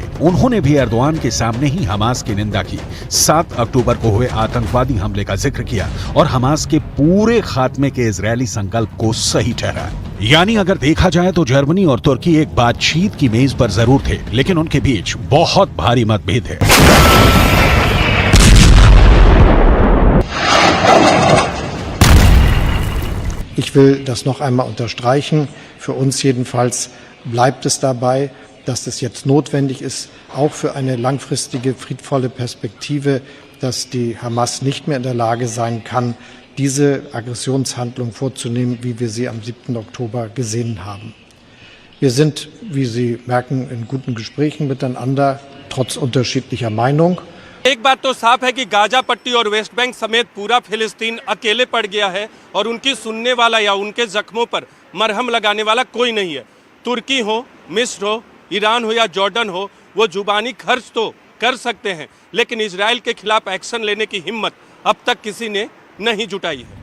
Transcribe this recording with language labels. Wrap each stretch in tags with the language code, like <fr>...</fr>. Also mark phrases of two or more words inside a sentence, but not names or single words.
<hi>उन्होंने भी एर्दोआन के सामने ही हमास की निंदा की, 7 अक्टूबर को हुए आतंकवादी हमले का जिक्र किया और हमास के पूरे खात्मे के इजरायली संकल्प को सही ठहराया। यानी अगर देखा जाए तो जर्मनी और तुर्की एक बातचीत की मेज पर जरूर थे, लेकिन उनके बीच बहुत भारी मतभेद है।</hi> <de>Ich will das noch einmal unterstreichen. Für uns jedenfalls bleibt es dabei, dass es jetzt notwendig ist, auch für eine langfristige, friedvolle Perspektive, dass die Hamas nicht mehr in der Lage sein kann, diese Aggressionshandlung vorzunehmen, wie wir sie am 7. Oktober gesehen haben. Wir sind, wie Sie merken, in guten Gesprächen miteinander, trotz unterschiedlicher Meinung.</de> <hi>एक बात तो साफ है कि गाजा पट्टी और वेस्ट बैंक समेत पूरा फिलिस्तीन अकेले पड़ गया है और उनकी सुनने वाला या उनके जख्मों पर मरहम लगाने वाला कोई नहीं है। तुर्की हो, मिस्र हो, ईरान हो या जॉर्डन हो, वो जुबानी खर्च तो कर सकते हैं, लेकिन इजराइल के खिलाफ एक्शन लेने की हिम्मत अब तक किसी ने नहीं जुटाई है।</hi>